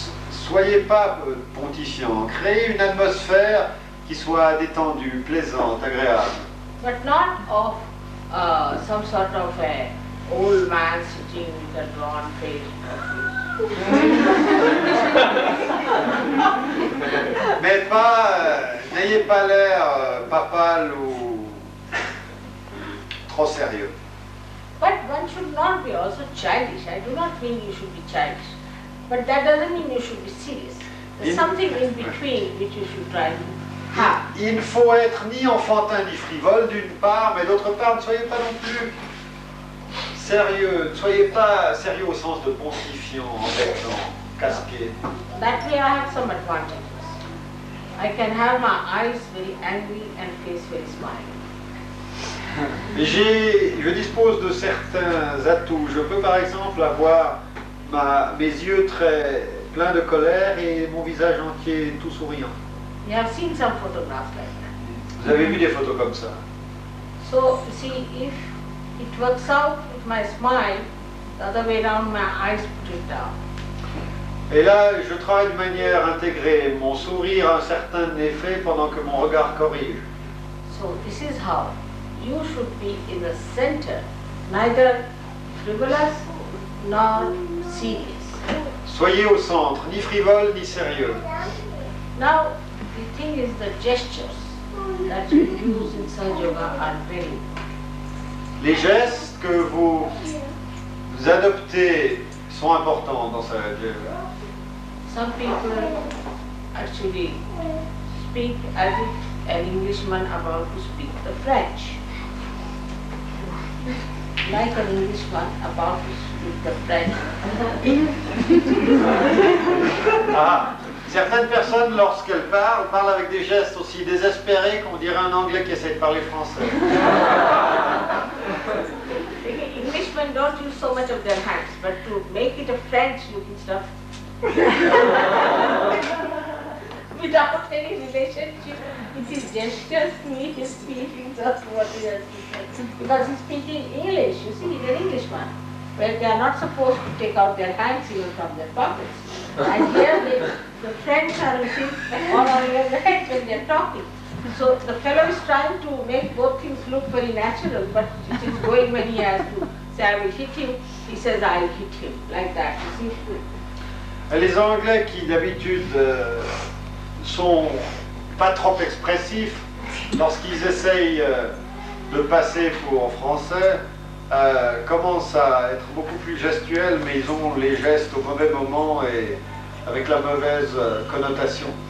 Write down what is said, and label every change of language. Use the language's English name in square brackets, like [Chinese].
[French] Soyez pas pontifiant, créez une atmosphère qui soit détendue, plaisante, agréable. [English] But not of some sort of a old man sitting with a drawn face. [French] Mais n'ayez pas l'air papal ou trop sérieux. [English] But one should not be also childish. I do not mean you should be childish. But that doesn't mean you should be serious. There's something in between which you should try to have. [French] Il ne faut être ni enfantin ni frivole d'une part, mais d'autre part, ne soyez pas non plus sérieux. Ne soyez pas sérieux au sens de pontifiant, embêtant, casqué. [English] That way I have some advantages. I can have my eyes very angry and face very smiling. [French] Je dispose de certains atouts. Je peux par exemple avoir mes yeux très pleins de colère et mon visage entier tout souriant. [English] You have seen some photographs like that. [French] Vous avez vu des photos comme ça. [English] So, you see, if it works out with my smile, the other way around, my eyes put it down. [French] Et là, je travaille de manière intégrée. Mon sourire a un certain effet pendant que mon regard corrige. [English] So, this is how you should be in the center neither frivolous nor serious. [French] Soyez au centre, ni frivole ni sérieux. [English] Now, the thing is the gestures that you use in Sahaja Yoga are very important. [French] Les gestes que vous adoptez sont importants dans Sahaja Yoga. [English] Some people actually speak as if an Englishman about to speak the French. Like an Englishman about to speak the French. [French] Ah, certaines personnes, lorsqu'elles parlent avec des gestes aussi désespérés qu'on dirait un Anglais qui essaie de parler français. [English] Englishmen don't use so much of their hands, but to make it a French-looking stuff, without any relationship with his gestures to his feelings or to what he has to say. Because he's speaking English, you see, he's an Englishman, where they are not supposed to take out their hands even from their pockets. And here the French are using all on their heads when they are talking. So the fellow is trying to make both things look very natural, but it is going when he has to say, I will hit him, he says, I will hit him, like that, you see. [French] Les Anglais qui d'habitude sont pas trop expressifs, lorsqu'ils essayent de passer pour français, commencent à être beaucoup plus gestuels, mais ils ont les gestes au mauvais moment et avec la mauvaise connotation.